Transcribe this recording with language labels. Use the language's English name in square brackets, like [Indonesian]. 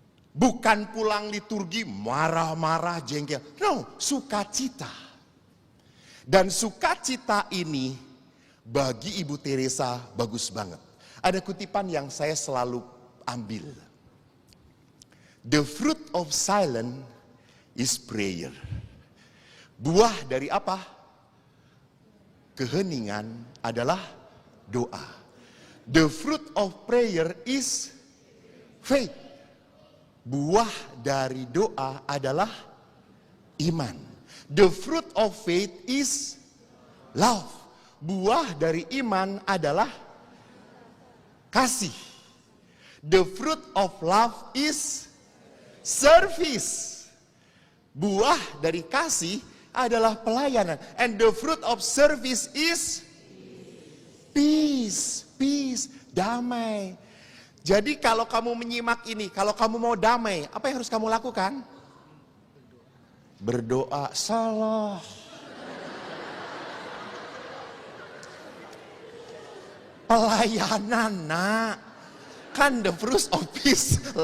[Indonesian] Bukan pulang liturgi marah-marah, jengkel. No, sukacita. Dan sukacita ini bagi Ibu Teresa bagus banget. Ada kutipan yang saya selalu ambil. [English] The fruit of silence is prayer. [Indonesian] Buah dari apa? Keheningan adalah doa. [English] The fruit of prayer is faith. [Indonesian] Buah dari doa adalah iman. [English] The fruit of faith is love. [Indonesian] Buah dari iman adalah kasih. [English] The fruit of love is service. [Indonesian] Buah dari kasih adalah pelayanan. [English] And the fruit of service is peace. [Indonesian] Peace, damai. Jadi kalau kamu menyimak ini, kalau kamu mau damai, apa yang harus kamu lakukan? Berdoa. Salah. Pelayanan, nak. Kan [English] the fruit of peace.